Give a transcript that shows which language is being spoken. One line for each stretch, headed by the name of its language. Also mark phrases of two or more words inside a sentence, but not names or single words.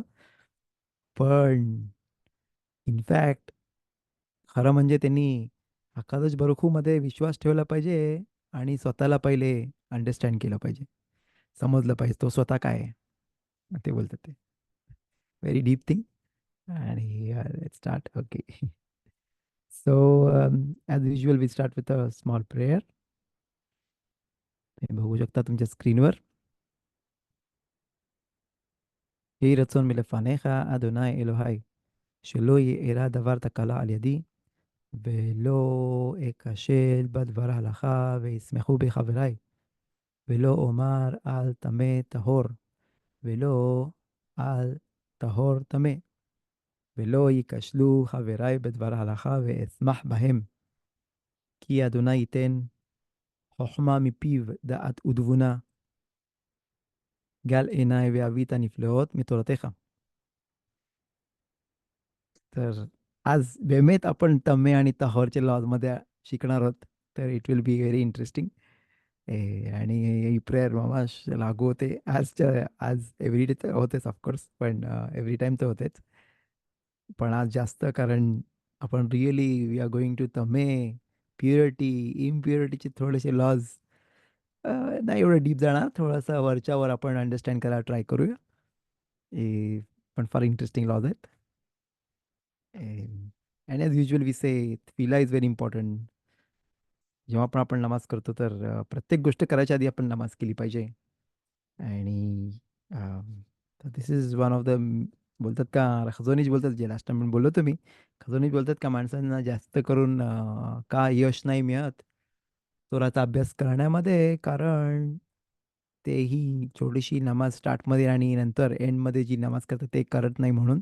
Marathi: पण इनफॅक्ट खरं म्हणजे त्यांनी अकादश बरखूमध्ये विश्वास ठेवला पाहिजे आणि स्वतःला पहिले अंडरस्टँड केलं पाहिजे, समजलं पाहिजे तो स्वतः काय आहे. ते बोलतात ते
English: very deep thing.
Marathi: आणि स्टार्ट. ओके.
English: so as usual we start with a small prayer.
Marathi: तुम्ही बघू शकता तुमच्या स्क्रीनवर.
Hebrew: יהי רצון מלפניך, אדוני אלוהי, שלא יארע דבר תקלה על ידי, ולא אכשל בדבר הלכה, וישמחו בי חברי, ולא אומר על טמא טהור, ולא על טהור טמא, ולא ייכשלו חברי בדבר הלכה, ואשמח בהם. כי אדוני ייתן חוכמה מפיו, דעת ותבונה, גל עיני ואבית הנפלאות מתורתך.
Marathi: तर आज באמת आपण तमे आणि तहोरच्या लॉजमध्ये शिकणार आहोत. तर
English: it will be very interesting.
Marathi: आणि ही प्रेयर मामाश लागू होते आजच्या आज
English: every day
Marathi: तर होतेच ऑफकोर्स, पण
English: every time
Marathi: तर होतेच. पण आज जास्त, कारण आपण
English: really we are going to
Marathi: तमे, प्युरिटी, इम्प्युरिटीचे थोडेसे लॉज. नाही एवढं डीप जाणार, थोडंसं वरच्यावर आपण अंडरस्टँड करायला ट्राय करूया. पण फार
English: interesting laws
Marathi: आहेत.
English: and as usual we say tefila is very important.
Marathi: जेव्हा पण आपण नमाज करतो तर प्रत्येक गोष्ट करायच्या आधी आपण नमाज केली पाहिजे.
English: आणि this is one of the,
Marathi: बोलतात का, खजोनीच बोलतात, जे
English: last time
Marathi: बोललो तुम्ही, खजोनीच बोलतात का माणसांना जास्त करून का यश नाही मिळत तोराचा अभ्यास करण्यामध्ये, कारण तेही छोटीशी नमाज स्टार्टमध्ये आणि नंतर एंडमध्ये जी नमाज करतात ते करत नाही म्हणून.